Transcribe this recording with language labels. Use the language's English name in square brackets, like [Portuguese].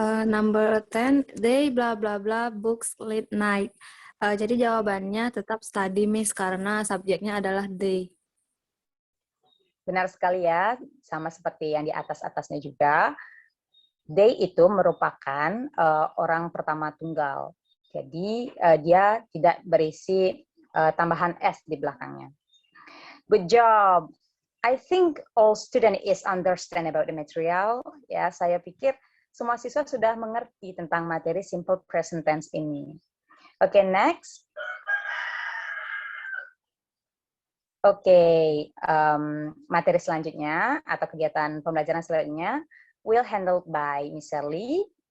[English] Number 10, they blah blah blah books late night. [Indonesian] Jadi jawabannya tetap study, Miss, karena subjeknya adalah they. Benar sekali ya, sama seperti yang di atas-atasnya juga. They itu merupakan orang pertama tunggal. Jadi dia tidak berisi tambahan S di belakangnya. [English] Good job. I think all student is understand about the material. [Indonesian] Ya, saya pikir semua siswa sudah mengerti tentang materi simple present tense ini. Oke, next. Oke, materi selanjutnya atau kegiatan pembelajaran selanjutnya [English] will handled by [Indonesian] Miss Shirley.